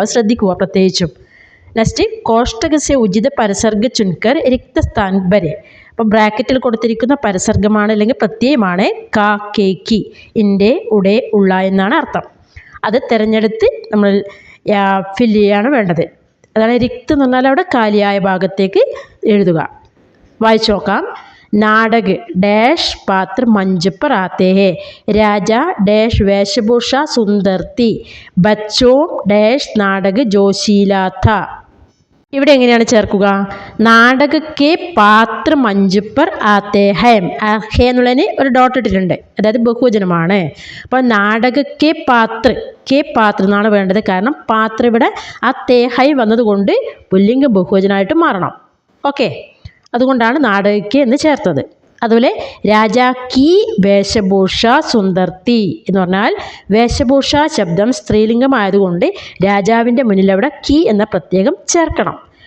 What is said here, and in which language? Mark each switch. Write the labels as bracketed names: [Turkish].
[Malayalam] അത് ശ്രദ്ധിക്കുക പ്രത്യേകിച്ചും. നെക്സ്റ്റ്, [Hindi] കോഷ്ടകസ്യ ഉചിത പരസർഗ ചുൻകർ റിക്തസ്ഥാൻ വരെ. [Malayalam] അപ്പോൾ ബ്രാക്കറ്റിൽ കൊടുത്തിരിക്കുന്ന പരസർഗമാണ് അല്ലെങ്കിൽ പ്രത്യയമാണ് കാ, കേ, കി. ഇൻ്റെ, ഉടെ, ഉള്ള എന്നാണ് അർത്ഥം. അത് തിരഞ്ഞെടുത്ത് നമ്മൾ ഫില്ല് ചെയ്യാണ് വേണ്ടത്. അതാണ് റിക്ത് എന്ന് പറഞ്ഞാൽ അവിടെ കാലിയായ ഭാഗത്തേക്ക് എഴുതുക. വായിച്ചു നോക്കാം. [Hindi] നാടക് ഡാഷ് പാത്ര मंच पर आते हैं, राजा डैश वेशभूषा सुंदर थी, बच्चों डैश नाടക जोशीला था. [Malayalam] ഇവിടെ എങ്ങനെയാണ് ചേർക്കുക? [Hindi] നാടകക്കെ പാത്ര मंच पर आते हैं. [Malayalam] ഹേ എന്നുള്ളതിന് ഒരു ഡോട്ട് ഇട്ടിട്ടുണ്ട്, അതായത് ബഹുവചനമാണ്. അപ്പോൾ നാടകക്കെ പാത്ര, കെ പാത്ര എന്നാണ് വേണ്ടത്. കാരണം പാത്ര ഇവിടെ ആ തേ ഹൈ വന്നതുകൊണ്ട് പുല്ലിംഗ ബഹുവചനമായിട്ട് മാറണം. ഓക്കെ, അതുകൊണ്ടാണ് നാടകയ്ക്ക് എന്ന് ചേർത്തത്. അതുപോലെ [Hindi] രാജാ കി വേഷഭൂഷ സുന്ദർത്തി [Malayalam] എന്ന് പറഞ്ഞാൽ വേഷഭൂഷ ശബ്ദം സ്ത്രീലിംഗമായതുകൊണ്ട് രാജാവിൻ്റെ മുന്നിൽ അവിടെ കി എന്ന പ്രത്യേകം ചേർക്കണം.